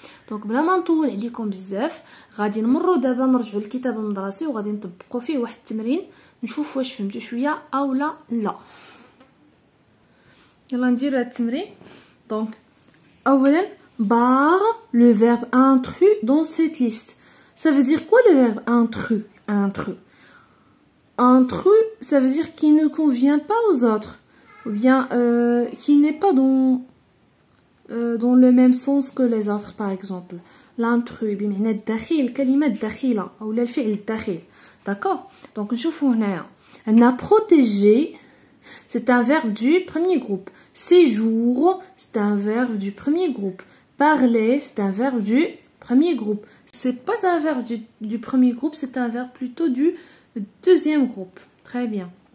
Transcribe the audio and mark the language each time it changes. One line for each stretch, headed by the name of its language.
Arabic: دونك بلا ما نطول عليكم بزاف غادي نمروا دابا نرجعوا للكتاب المدرسي وغادي نطبقوا فيه واحد التمرين نشوف واش فهمتوا شويه او لا يلا نديروا هذا التمرين دونك اولا
French: barre le verbe intrus dans cette liste. Ça veut dire quoi le verbe intrus? Intrus, ça veut dire qu'il ne convient pas aux autres ou bien qui n'est pas dans le même sens que les autres par exemple.
Arabic: L'intrus بمعنى الدخيل الكلمة الدخيلة أو الفعل الدخيل.
French: D'accord? Donc
Arabic: نشوفوا هنايا عندنا
French: protéger c'est un verbe du premier groupe. Séjour, c'est un verbe du premier groupe. Parler, c'est un verbe du premier groupe. C'est pas un verbe du premier groupe, c'est un verbe plutôt du deuxième groupe. Très bien.